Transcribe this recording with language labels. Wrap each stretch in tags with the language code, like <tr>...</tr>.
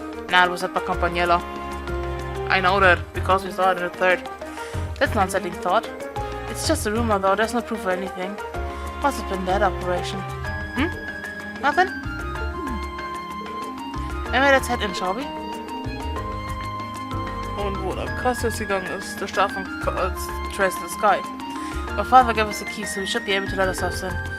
<en>Nah, it was set by Campagnella. I know that, because we saw it in the 3rd. That's an unsettling thought. It's just a rumor though, there's no proof of anything. Must have been that operation. Nothing? Anyway, let's head in, shall we?</en> <de>Und wo der Kasselsgang ist, der Start von Trace the Sky.</de> <en>My father gave us the key, so we should be able to let ourselves in.</en>